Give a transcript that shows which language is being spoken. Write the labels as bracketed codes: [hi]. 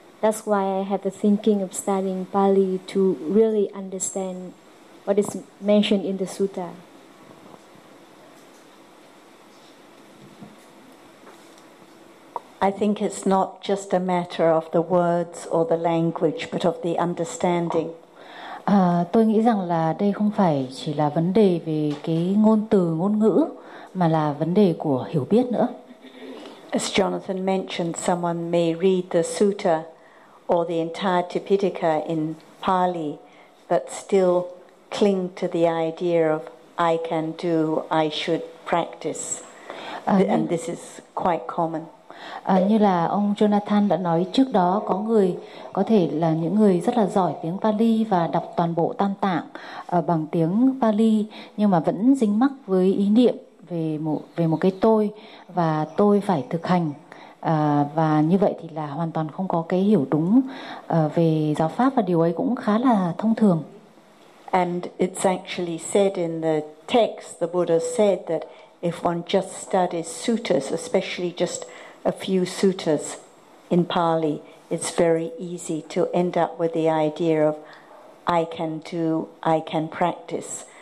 [en] That's why I have the thinking of studying Pali to really understand what is mentioned in the sutta. I think it's not just a matter of the words or the language, but of the understanding. [vi] Tôi nghĩ rằng là đây không phải chỉ là vấn đề về cái ngôn từ ngôn ngữ mà là vấn đề của hiểu biết nữa. [en] As Jonathan mentioned, someone may read the sutta or the entire Tipitaka in Pali but still cling to the idea of I can do, I should practice. And this is quite common. [vi] Như là ông Jonathan đã nói trước đó, có người có thể là những người rất là giỏi tiếng Pali và đọc toàn bộ Tam Tạng bằng tiếng Pali, nhưng mà vẫn dính mắc với ý niệm về một cái tôi, và tôi phải thực hành, và như vậy thì là hoàn toàn không có cái hiểu đúng về giáo pháp, và điều ấy cũng khá là thông thường. [en] And it's actually said in the text, the Buddha said that if one just studies suttas, especially just a few suttas in Pali, it's very easy to end up with the idea of I can do, I can practice.